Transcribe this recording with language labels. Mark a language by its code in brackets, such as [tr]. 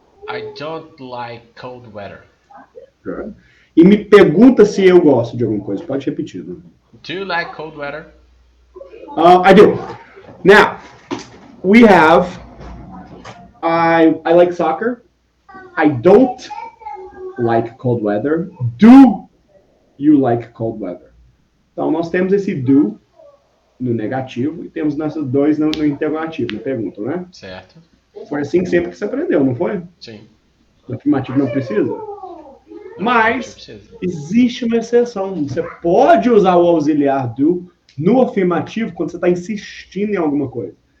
[en] I don't like cold weather. Good. [pt] E me pergunta se eu gosto de alguma coisa. Pode repetir. Né? [en] Do you like cold weather? I do. Now, we have, I like soccer. I don't like cold weather. Do you like cold weather? [pt] Então, nós temos esse do no negativo e temos nossos dois no interrogativo, na pergunta, né? Certo. Foi assim que sempre que você aprendeu, não foi? Sim. No afirmativo não precisa? Mas existe uma exceção. Você pode usar o auxiliar do no afirmativo quando você está insistindo em alguma coisa.